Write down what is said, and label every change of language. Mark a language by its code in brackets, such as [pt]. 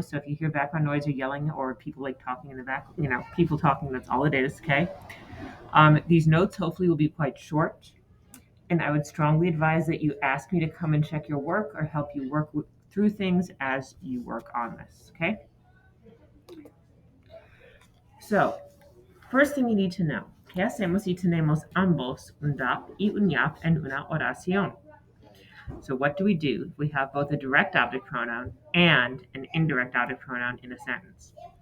[en] So if you hear background noise or yelling or people like talking in the back, people talking, that's all it is. Okay. These notes hopefully will be quite short, and I would strongly advise that you ask me to come and check your work or help you work through things as you work on this, okay? So, first thing you need to know, [es] ¿qué hacemos si tenemos ambos un DAP y un YAP en una oración? [en] So what do we do if we have both a direct object pronoun and an indirect object pronoun in a sentence?